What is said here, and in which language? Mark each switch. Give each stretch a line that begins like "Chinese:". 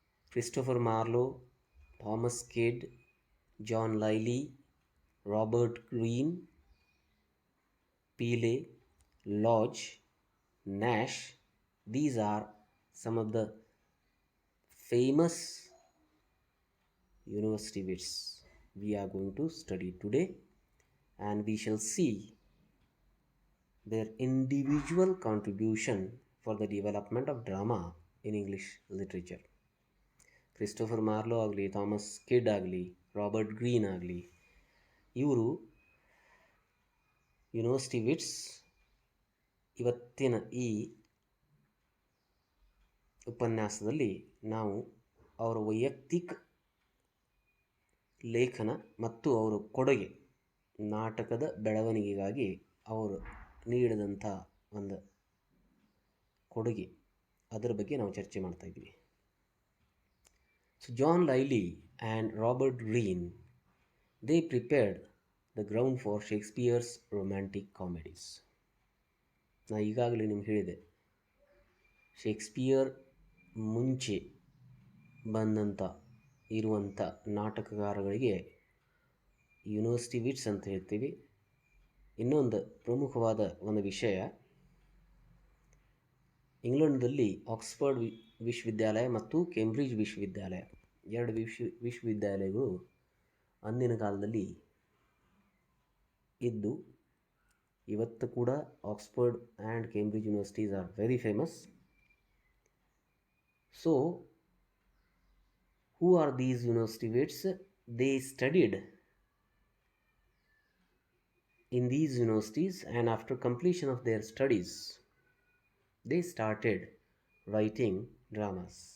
English: Christopher Marlowe, Thomas Kidd, John Lyly, Robert Greene, Peele, Lodge, Nash, these are some of the famous university wits we are going to study today, and we shall see their individual contribution for the development of drama in English literature.
Kannada: Christopher ಮಾರ್ಲೋ ಆಗಲಿ, Thomas kid ಆಗಲಿ, Robert green ಆಗಲಿ, ಇವರು university wits. ಇವತ್ತಿನ ಈ ಉಪನ್ಯಾಸದಲ್ಲಿ ನಾವು ಅವರ ವೈಯಕ್ತಿಕ ಲೇಖನ ಮತ್ತು ಅವರ ಕೊಡುಗೆ, ನಾಟಕದ ಬೆಳವಣಿಗೆಗಾಗಿ ಅವರು ನೀಡಿದಂಥ ಒಂದು ಕೊಡುಗೆ, ಅದರ ಬಗ್ಗೆ ನಾವು ಚರ್ಚೆ ಮಾಡ್ತಾ ಇದ್ವಿ.
English: So John Lyly and Robert Greene, they prepared the ground for Shakespeare's romantic comedies.
Kannada: ನಾ ಈಗಾಗಲೇ ನಿಮ್ಗೆ ಹೇಳಿದೆ, ಶೇಕ್ಸ್ಪಿಯರ್ ಮುಂಚೆ ಬಂದಂಥ ಇರುವಂಥ ನಾಟಕಗಾರಗಳಿಗೆ ಯೂನಿವರ್ಸಿಟಿ ವಿಟ್ಸ್ ಅಂತ ಹೇಳ್ತೀವಿ. ಇನ್ನೊಂದು ಪ್ರಮುಖವಾದ ಒಂದು ವಿಷಯ, ಇಂಗ್ಲೆಂಡ್ನಲ್ಲಿ ಆಕ್ಸ್ಫರ್ಡ್ ವಿಶ್ವವಿದ್ಯಾಲಯ ಮತ್ತು ಕೇಂಬ್ರಿಡ್ಜ್ ವಿಶ್ವವಿದ್ಯಾಲಯ, ಎರಡು ವಿಶ್ವವಿದ್ಯಾಲಯಗಳು ಅಂದಿನ ಕಾಲದಲ್ಲಿ ಇದ್ದು. ಇವತ್ತು ಕೂಡ
English: Oxford and Cambridge universities are very famous. So who are these university wits? They studied in these universities, and after completion of their studies they started writing dramas.